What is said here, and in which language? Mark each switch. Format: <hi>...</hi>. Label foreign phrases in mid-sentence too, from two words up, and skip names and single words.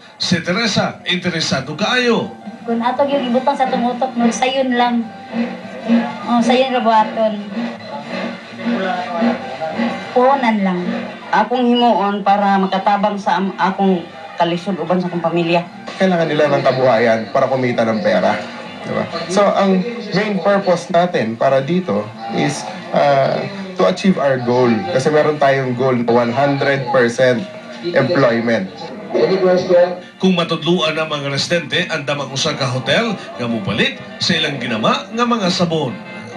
<ceb>Si Teresa interesado kaayo. Kung ato yung ibutang sa tumutok no sayon lang. Sayon ra buhaton. Puhunan lang. Akong himuon para makatabang sa akong kalisod uban sa akong pamilya.</ceb> <tl>Kailangan nila ng kabuhayan para kumita ng pera. Diba? So, ang</tl> <en>main purpose</en> <tl>natin para dito</tl> <en>is to achieve our goal.</en> <tl>Kasi meron tayong goal na 100% employment.</tl> <ceb>Kung matudluan ang mga residente, andam ang usa ka hotel nga mopalit sa ilang ginama nga mga sabon.</ceb>